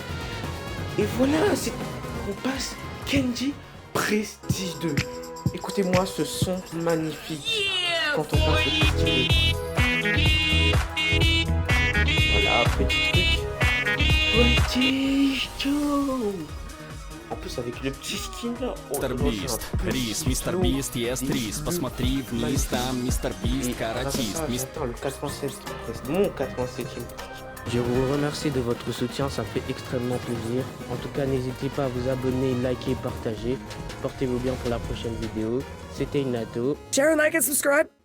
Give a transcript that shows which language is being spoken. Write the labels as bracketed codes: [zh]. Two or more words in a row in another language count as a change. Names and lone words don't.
[fr] Et voilà, on passe Kenji Prestige 2. Écoutez-moi ce son magnifique quand on passe le Prestige 2. Voilà, petit truc. Prestige 2. En plus avec le petit skin là. [ru] Мистер Бист, Рис, Мистер Бист, есть Рис. Посмотри вниз, там Мистер Бист, каратист. [fr] Attends, le 87, mon 87e. Je vous remercie de votre soutien, ça fait extrêmement plaisir. En tout cas, n'hésitez pas à vous abonner, liker, partager. Portez-vous bien pour la prochaine vidéo. C'était Inato. [en] Share, like, and subscribe.